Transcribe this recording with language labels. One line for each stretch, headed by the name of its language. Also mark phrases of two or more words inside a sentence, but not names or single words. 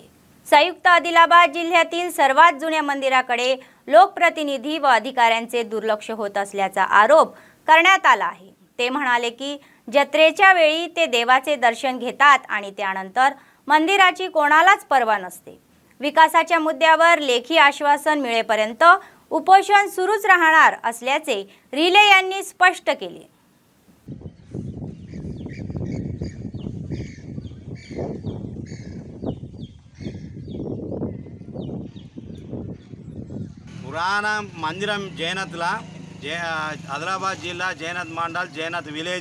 Marathi: संयुक्त आदिलाबाद जिल्ह्यातील सर्वात जुन्या मंदिराकडे लोकप्रतिनिधी व अधिकाऱ्यांचे दुर्लक्ष होत असल्याचा आरोप करण्यात आला आहे. ते म्हणाले की जत्रेच्या वेळी ते देवाचे दर्शन घेतात आणि त्यानंतर मंदिराची कोणालाच पर्वा नसते. विकासाच्या मुद्द्यावर लेखी आश्वासन मिळेपर्यंत उपोषण सुरूच राहणार असल्याचे रिले यांनी स्पष्ट केले.
Telugu: పురాణ మందిరం జైనత్లా ఆదిలాబాద్ జిల్లా జైనత్ మండల్ జైనత్ విలేజ్.